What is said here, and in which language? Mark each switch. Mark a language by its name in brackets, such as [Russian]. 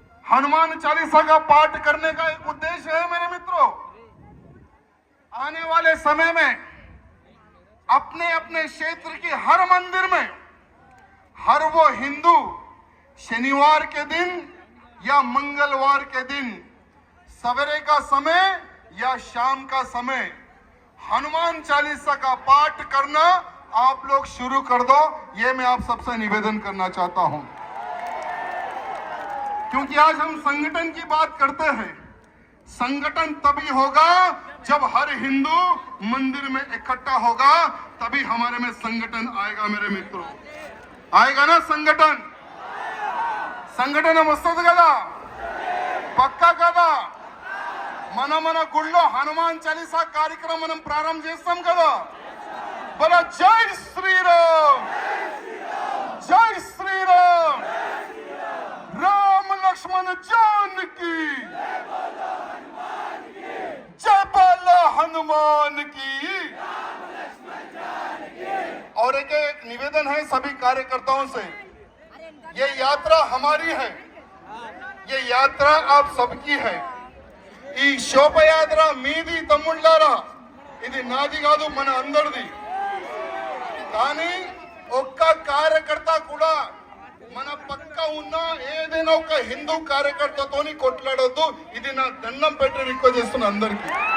[Hindi] हनुमान चालीसा का पाठ करने का एक उद्देश्य है मेरे मित्रों, आने वाले समय में अपने अपने क्षेत्र के हर मंदिर में हर वो हिंदू शनिवार के दिन या मंगलवार के दिन सवेरे का समय या शाम का समय हनुमान चालीसा का पाठ करना आप लोग शुरू कर दो, ये मैं आप सबसे निवेदन करना चाहता हूं। क्योंकि आज हम संगठन की बात करते हैं। संगठन तभी होगा जब हर हिंदू मंदिर में इकट्ठा होगा, तभी हमारे में संगठन आएगा मेरे मित्रों। आएगा ना संगठन? [Telugu] संगठन वस्तुत कदा पक्का कदा మన గుళ్ళో హనుమాన్ చాలీసా కార్యక్రమం మనం ప్రారంభం చేస్తాం కదా। [Hindi] बोला जय श्री राम, जय श्री राम, राम लक्ष्मण जानकी, जय बोलो हनुमान की। और एक निवेदन है सभी कार्यकर्ताओं से, ये यात्रा हमारी है, ये यात्रा आप सबकी है। [Telugu] ఈ శోభయాత్ర మీది తమ్ముళ్ళారా, ఇది నాది కాదు, మన అందరిది। కానీ ఒక్క కార్యకర్త కూడా మన పక్క ఉన్న ఏదైనా ఒక హిందూ కార్యకర్తతోని కొట్లాడొద్దు, ఇది నా దండం పెట్టి రిక్వెస్ట్ చేస్తున్నా అందరికీ।